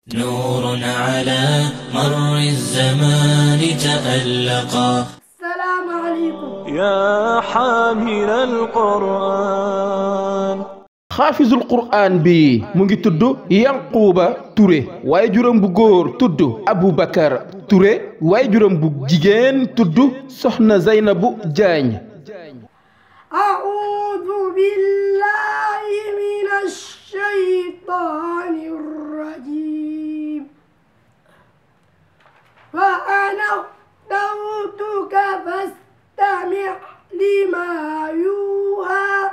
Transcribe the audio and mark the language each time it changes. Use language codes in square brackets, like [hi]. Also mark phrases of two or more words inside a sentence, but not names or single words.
[ar] نور على مر الزمان تألقا. السلام عليكم يا حامل القرآن. حافظ القرآن [wo] bi mu ngi tudd Yankuba Touré waaye juróom bu góor tudd Aboubacar Touré waaye juróom bu jigéen tudd Soxna Zeynabu Jaañ. [ar] أعوذ بالله من الشيطان الرجيم وأنا اخترتك فاستمع لما يوحى